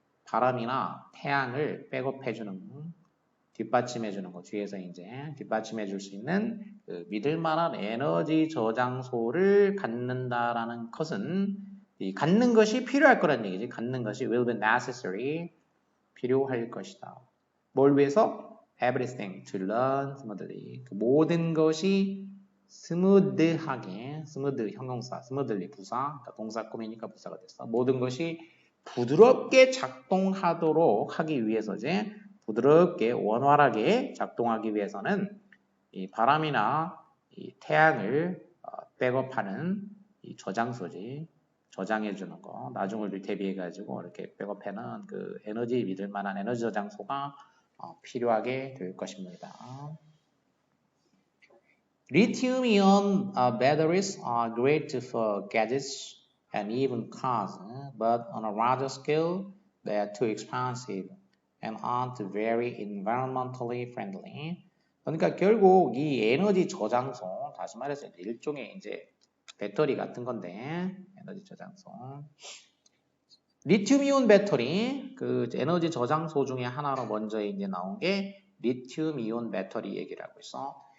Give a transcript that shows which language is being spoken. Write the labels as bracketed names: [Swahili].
[Korean] 바람이나 태양을 백업해 주는 뒷받침해 주는 거 뒤에서 이제 뒷받침해 줄 수 있는 그 믿을 만한 에너지 저장소를 갖는다라는 것은 이 갖는 것이 필요할 거란 얘기지. 갖는 것이 [English] will be necessary [Korean] 필요할 것이다. 뭘 위해서? [English] Everything to run smoothly. [Korean] 그 모든 것이 스무드하게, 스무드 형용사, 스무드리 부사, 그러니까 동사 꾸미니까 부사가 됐어. 모든 것이 부드럽게 작동하도록 하기 위해서지, 부드럽게 원활하게 작동하기 위해서는 이 바람이나 이 태양을 백업하는 이 저장소지, 저장해주는 거, 나중을 대비해가지고 이렇게 백업해는 그 에너지 믿을 만한 에너지 저장소가 필요하게 될 것입니다. [English] Lithium-ion batteries are great for gadgets and even cars, but on a larger scale, they are too expensive and aren't very environmentally friendly. [Korean] 그러니까 결국 이 에너지 저장소, 다시 말해서 일종의 이제 배터리 같은 건데, 에너지 저장소. 리튬이온 배터리, 그 에너지 저장소 중에 하나로 먼저 이제 나온 게 리튬이온 배터리 얘기를 하고 있어.